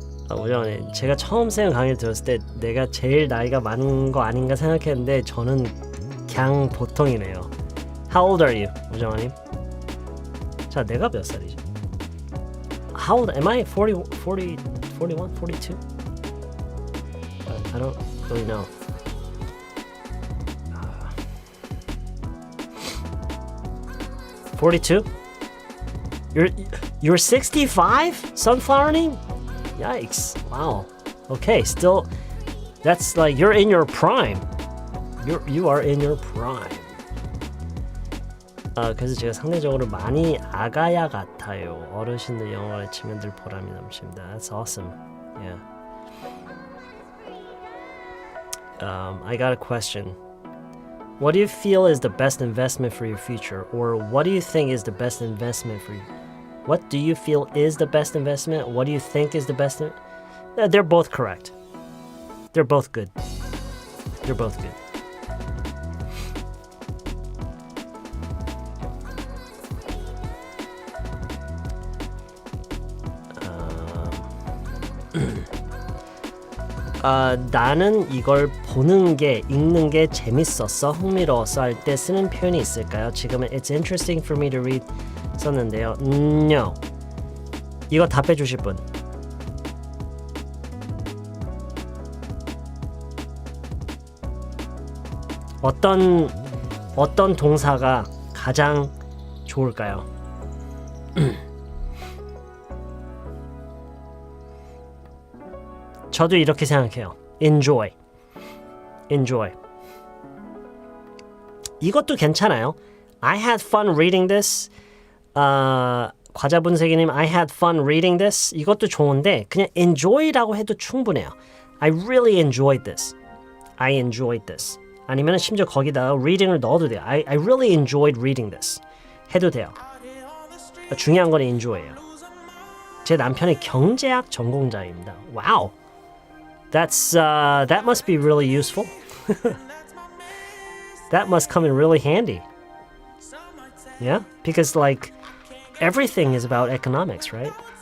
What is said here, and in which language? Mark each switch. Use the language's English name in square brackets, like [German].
[Korean] 오전에 제가 처음 쌤 강의를 들었을 때 내가 제일 나이가 많은 거 아닌가 생각했는데 저는 그냥 보통이네요. [English] How old are you, 우정아님? [Korean] 자, 내가 몇 살이지? [English] How old am I? [Korean] 40, 41, 42? [English] I don't really know. 42? You're 65? Sunflower name? Yikes. Wow. Okay, still that's like you're in your prime. You are in your prime. [Korean] 그래서 제가 상대적으로 많이 아가야 같아요. 어르신들 영어 가르치면 늘 보람이 넘칩니다. [English] That's awesome. Yeah. I got a question. What do you feel is the best investment for your future? Or what do you think is the best investment for you? What do you feel is the best investment? What do you think is the best? They're both correct. They're both good. They're both good. [Korean] 나는 이걸 보는 게, 읽는 게 재밌었어, 흥미로웠어 할 때 쓰는 표현이 있을까요? 지금은 [English] It's interesting for me to read [Korean] 썼는데요. No. 이거 답해 주실 분. 어떤 동사가 가장 좋을까요? 저도 이렇게 생각해요. Enjoy. 이것도 괜찮아요. [English] I had fun reading this. 과자 분쇄기님, I had fun reading this. [Korean] 이것도 좋은데 그냥 [English] enjoy [Korean] 라고 해도 충분해요. [English] I really enjoyed this. I enjoyed this. [Korean] 아니면 심지어 거기다가 reading을 넣어도 돼요. [English] I really enjoyed reading this. [Korean] 해도 돼요. 중요한 건 enjoy예요. 제 남편이 경제학 전공자입니다. [English] Wow. That must be really useful. That must come in really handy. Yeah? Because like everything is about economics, right?